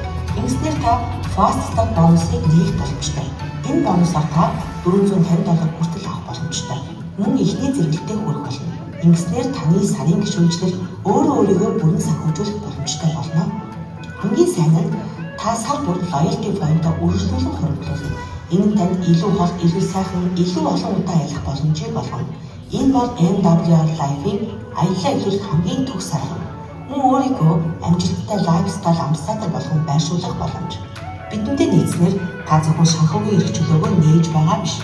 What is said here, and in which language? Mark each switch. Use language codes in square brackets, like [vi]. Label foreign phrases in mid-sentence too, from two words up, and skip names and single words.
[mn] Ингэснээр та Fast Start бонусыг нээх боломжтой. Энэ бонусаар та $450 хүртэл авах боломжтой. Мөн ихний зэрэглэлтэй хүрэх болно. Ингэснээр таны сарын гишүүнчлэл өөрийгөө бүрэн санхүүжүүлэх боломжтой болно. Хамгийн сайн нь та сар бүр [en] loyalty point- [mn] а үргэлжлүүлэн хөрөнгөлүүлнэ. Энэ нь танд илүү хол, илүү сайхан, илүү олон удаа аялах боломжийг олгоно. Энэ бол MWR Live-ийн аяллаа эхлүүлэх хамгийн төгс арга. Мөн өөрийгөө амжилттай лайфстайл амбассадор болгон байршуулах боломж. Бидэнтэй нийцснээр та зөвхөн санхүүгийн эрх чөлөөгөө нээж байгаа биш.